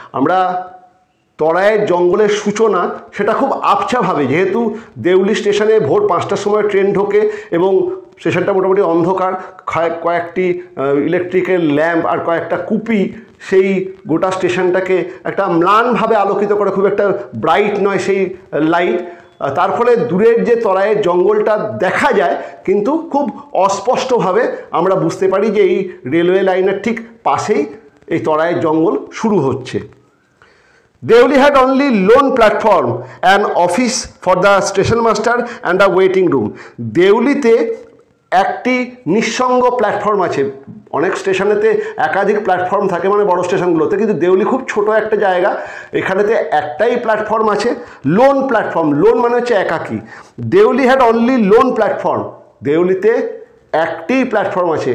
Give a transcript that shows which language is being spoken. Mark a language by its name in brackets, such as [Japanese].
[Bangla] আমরা তরাইয়ের জঙ্গলের সূচনা সেটা খুব আবছাভাবে, যেহেতু দেউলি স্টেশনে ভোর 5টার সময় ট্রেন ঢোকে এবং স্টেশনটা মোটামুটি অন্ধকার, কয়েকটি ইলেকট্রিকের ল্যাম্প আর কয়েকটা কুপি সেই গোটা স্টেশনটাকে একটা ম্লানভাবে আলোকিত করে, খুব একটা ব্রাইট নয় সেই লাইট। তার ফলে দূরের যে তরাইয়ের জঙ্গলটা দেখা যায়, কিন্তু খুব অস্পষ্টভাবে আমরা বুঝতে পারি যে এই রেলওয়ে লাইনের ঠিক পাশেই এই তরাইয়ের জঙ্গল শুরু হচ্ছে। [English] Deuli had only lone platform, an office for the station master and a waiting room. [Bangla] দেউলিতে একটি নিঃসঙ্গ প্ল্যাটফর্ম আছে। অনেক স্টেশনেতে একাধিক প্ল্যাটফর্ম থাকে, মানে বড় স্টেশনগুলোতে, কিন্তু দেউলি খুব ছোট একটা জায়গা, এখানেতে একটাই প্ল্যাটফর্ম আছে, লোন প্ল্যাটফর্ম। লোন মানে হচ্ছে একাকী। [English] Deoli had only lone platform, [Bangla] দেউলিতে একটি প্ল্যাটফর্ম আছে।